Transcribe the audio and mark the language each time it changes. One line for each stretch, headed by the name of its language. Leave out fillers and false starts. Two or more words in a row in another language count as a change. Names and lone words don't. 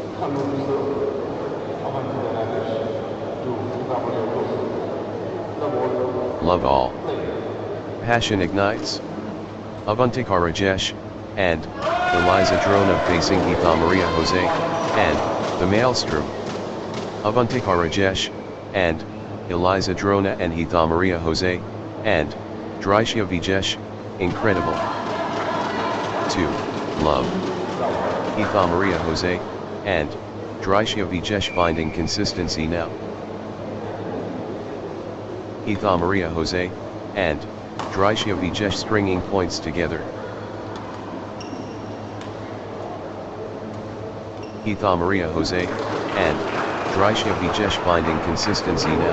English: Love all. Passion ignites. Avantika Rajesh and Eliza Drona facing Geetha Maria Jose and the Maelstrom. Avantika Rajesh and Eliza Drona and Geetha Maria Jose and Drishya Vijesh, incredible. 2. Love. Geetha Maria Jose and Drishya Vijesh finding consistency now. Geetha Maria Jose and Drishya Vijesh stringing points together. Geetha Maria Jose and Drishya Vijesh finding consistency now.